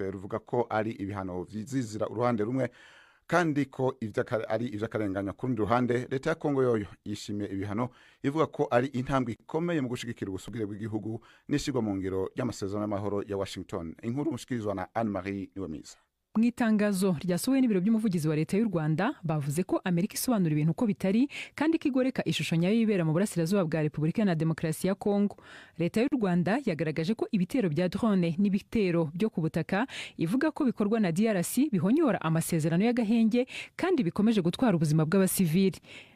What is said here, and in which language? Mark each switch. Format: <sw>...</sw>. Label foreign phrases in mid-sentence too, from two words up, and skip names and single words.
<rn>Ruvuga ko ari ibihano vyizizira uruhande rumwe kandi ko ari ivy'akarenganya ku rundi ruhande. Leta ya Kongo yoyo yishimiye ibihano, ivuga ko ari intambwe ikomeye mu gushigikira ubusugire bw'igihugu n'ishirwa mu ngiro y'amasezerano y'amahoro ya Washington. Inkuru mushikirizwa na Anne-Marie Niwemiza.</rn> <rw>Mu itangazo ryasohowe n'ibiro by'umuvugizi wa leta y'u Rwanda bavuze ko Amerika isobanura ibintu uko bitari kandi kigoreka ishusho nyayo y'ibera mu burasirazuba bwa Repubulika na Demokarasi ya Kongo. Leta y'u Rwanda yagaragaje ko ibitero bya drone n'ibitero byo ku butaka ivuga ko bikorwa na DRC bihonyora amasezerano y'agahenge kandi bikomeje gutwara ubuzima bw'abasivili.</rw>